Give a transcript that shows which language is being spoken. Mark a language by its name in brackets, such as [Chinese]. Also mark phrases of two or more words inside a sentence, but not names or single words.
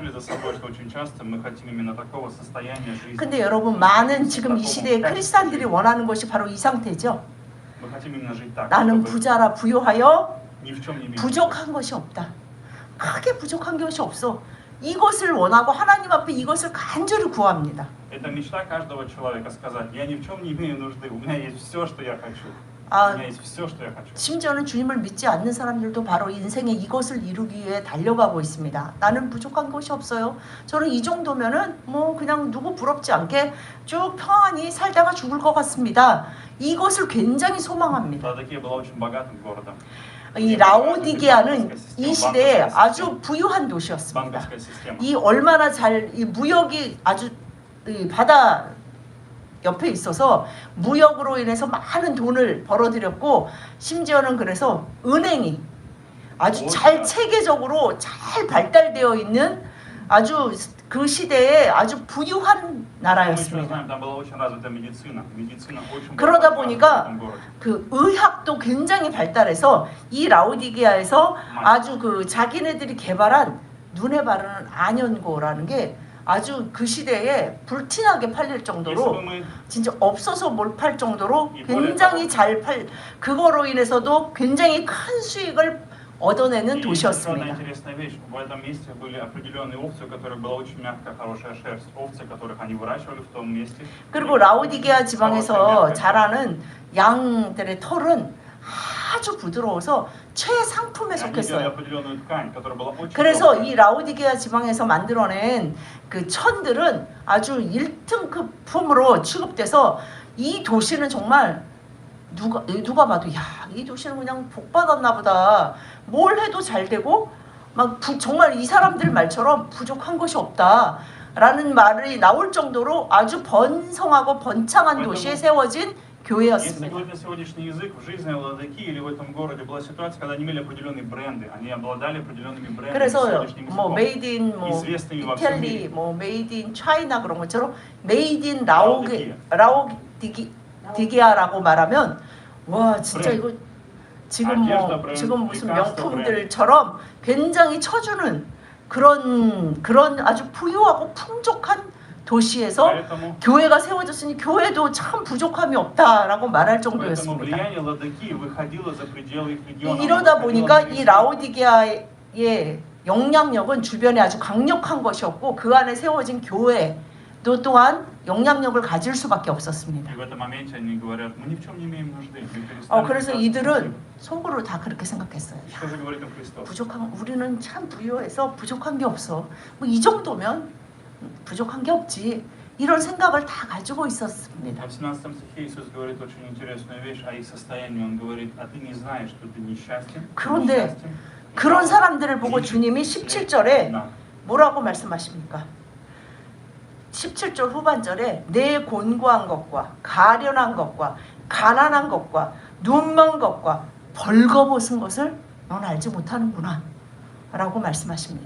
[Korean] 근데 여러분 많은 지금 이 시대의 크리스찬들이 원하는 것이 바로 이 상태죠. 나는 부자라 부요하여 부족한 것이 없다. 크게 부족한 것이 없어. 이것을 원하고 하나님 앞에 이것을 간절히 구합니다. [Russian] Это мечта каждого человека сказать: я ни в чем не имею нужды, у меня есть все, что я хочу. [Korean] 아, [Russian] у меня есть все, что я хочу. [Korean] 심지어는 주님을 믿지 않는 사람들도 바로 인생에 이것을 이루기 위해 달려가고 있습니다. 나는 부족한 것이 없어요. 저는 이 정도면은 뭐 그냥 누구 부럽지 않게 쭉 평안히 살다가 죽을 것 같습니다. 이것을 굉장히 소망합니다. [Russian] Ладокия была очень богатым городом. [Korean] 이 라오디게아는 이 시대에 아주 부유한 도시였습니다. [Russian] Банковская система. [Korean] 이 얼마나 이 무역이 아주 이 바다 옆에 있어서 무역으로 인해서 많은 돈을 벌어들였고 심지어는 그래서 은행이 아주 잘 체계적으로 잘 발달되어 있는 아주 그 시대에 아주 부유한 나라였습니다. [Russian] Там была очень развита медицина. Медицина очень [Korean] 그러다 [Russian] была [Korean] 보니까 [Russian] в этом городе. [Korean] 그 의학도 굉장히 발달해서 이 라오디게아에서 아주 그 자기네들이 개발한 눈에 바르는 안연고라는 게 아주 그 시대에 불티나게 팔릴 [Russian] Если [Korean] 정도로 [Russian] бы мы [Korean] 진짜 없어서 못 팔 정도로 굉장히 그거로 인해서도 굉장히 큰 수익을 얻어내는 [Russian] И [Korean] 도시였습니다. [Russian] одна интересная вещь. В этом месте были определенные овцы, у которых была очень мягкая, хорошая шерсть. Овцы, которых они выращивали в том месте. [Korean] 그리고 라오디게아 지방에서 자라는 양들의 털은 아주 부드러워서 최상품에 [Russian] И они делали [Korean] 속했어요. [Russian] определенную ткань, которая была очень [Korean] 그래서 [Russian] тонкая. [Korean] 이 라오디게아 지방에서 만들어낸 그 천들은 아주 1등급품으로 취급돼서 이 도시는 정말 누가 봐도 야, 이 도시는 그냥 복 받았나 보다. 뭘 해도 잘 되고 막 정말 이 사람들 말처럼 부족한 것이 없다. 라는 말이 나올 정도로 아주 번성하고 번창한 도시에 세워진 [Russian] Если [Korean] 교회였습니다. [Russian] говорить на сегодняшний язык, в жизни Ладоки или в этом городе была ситуация, когда они имели определенные бренды, они обладали определенными брендами [Korean] 그래서 [Russian] сегодняшним [Korean] 뭐 [Russian] языком. [English] made in [Korean] 뭐 [Russian] известными во всем [Korean] 이탈리 [Russian] мире. [Korean] 뭐 [English] made in [Korean] 차이나 그런 것처럼 [English] made in [Korean] 라오디게아라고 말하면 와 진짜 브랜드. 이거 지금 무슨 명품들처럼 굉장히 쳐주는 그런 아주 부유하고 풍족한 도시에서 [Russian] Поэтому [Korean] 교회가 세워졌으니 교회도 참 부족함이 없다라고 말할 [Russian] Поэтому [Korean] 정도였습니다. [Russian] влияние Ладокии выходило за пределы их региона. [Korean] 이러다 보니까 이 라오디게아의 영향력은 주변에 아주 강력한 것이었고 그 안에 세워진 교회도 또한 영향력을 가질 수밖에 없었습니다. [Russian] И в этом моменте они говорят: мы ни в чем не имеем нужды. Мы перестали [Korean] 그래서 [Russian] питаться [Korean] 이들은 [Russian] этим. [Korean] 속으로 다 그렇게 생각했어요. [Russian] Что же говорит им Христос? [Korean] 우리는 참 부유해서 부족한 게 없어. 뭐 이 정도면 부족한 게 없지. 이런 생각을 다 가지고 있었습니다. [Russian] В 17 стихе Иисус говорит очень интересную вещь о их состоянии. Он говорит: а ты не знаешь, что ты несчастен? [Korean] 그런데 그런 사람들을 보고 주님이 17절에 나. 뭐라고 말씀하십니까? 17절 후반절에 내 곤고한 것과 가련한 것과 가난한 것과 눈먼 것과 벌거벗은 것을 넌 알지 못하는구나 라고 말씀하십니다.